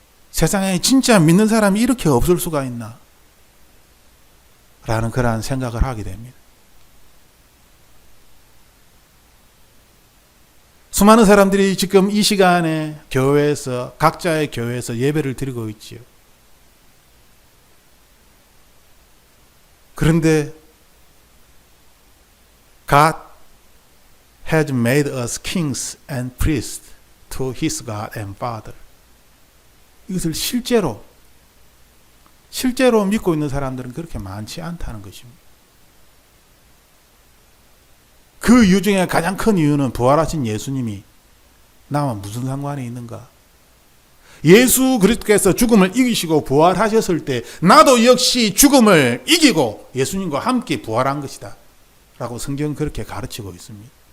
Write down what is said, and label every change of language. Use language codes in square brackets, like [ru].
[ko] 세상에 진짜 믿는 사람이 이렇게 없을 수가 있나 라는 그러한 생각을 하게 됩니다. 수많은 사람들이 지금 이 시간에 교회에서, 각자의 교회에서 예배를 드리고 있지요. 그런데 [en] God has made us kings and priests to his God and Father. [ko] 이것을 실제로 믿고 있는 사람들은 그렇게 많지 않다는 것입니다. 그 이유 중에 가장 큰 이유는 부활하신 예수님이 나와 무슨 상관이 있는가? 예수 그리스도께서 죽음을 이기시고 부활하셨을 때 나도 역시 죽음을 이기고 예수님과 함께 부활한 것이다 라고 성경은 그렇게 가르치고 있습니다.